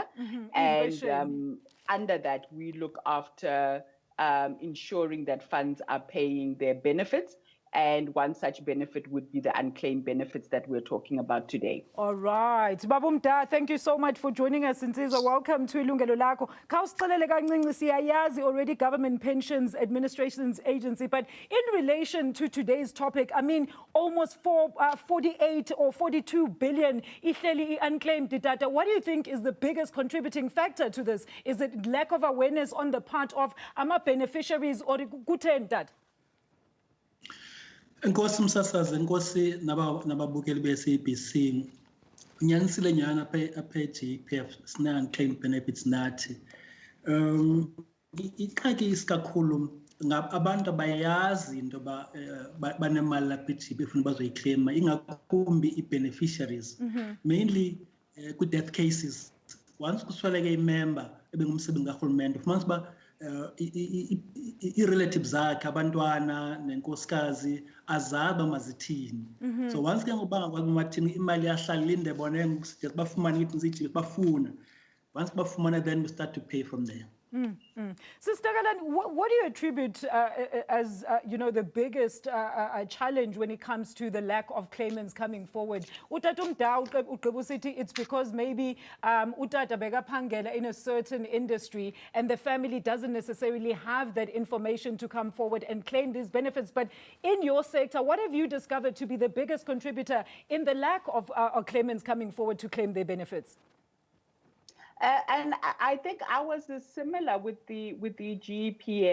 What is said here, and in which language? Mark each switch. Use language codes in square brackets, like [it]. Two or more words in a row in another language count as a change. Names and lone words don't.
[en] And under that, we look after ensuring that funds are paying their benefits. And one such benefit would be the unclaimed benefits that we're talking about today. All right. Babumda, thank you so much for joining us. Insizwa, welcome to Yilungelo Lakho. [xh] Khawusixelele kancinci siyayazi [en] already Government Pensions Administration's Agency, but in relation to today's topic, I mean, almost 48 or 42 billion ihleli unclaimed data. What do you think is the biggest contributing factor to this? Is it lack of awareness on the part of beneficiaries or kutheni that? [xh] Nkosi msasazi, nkosi nababukeli be-SABC. Unyanisile nyana apha GPF sina [en] unclaimed benefits [xh] nathi. Iqhaki isikakhulu abantu bayazi into banemali lapha eGP efuna bazoyiclaima, ingakumbi i-beneficiaries, mainly ku-death cases. Once kusweleke imember ebengumsebenzi karhulumente, ufumanisa uba i-relatives zakhe abantwana nenkosikazi azaba mazithini. So once ke ngoba ngakwazi mathini imali yahlala linde bona ngokusuggest bafumana ithi bafuna. Once bafumana, [en] then we start to pay from there. Sister Takalani, what do you attribute as the biggest challenge when it comes to the lack of claimants coming forward? It's because maybe [xh] utata bekaphangela [en] in a certain industry and the family doesn't necessarily have that information to come forward and claim these benefits. But in your sector, what have you discovered to be the biggest contributor in the lack of claimants coming forward to claim their benefits? And I think ours is similar with the GPF.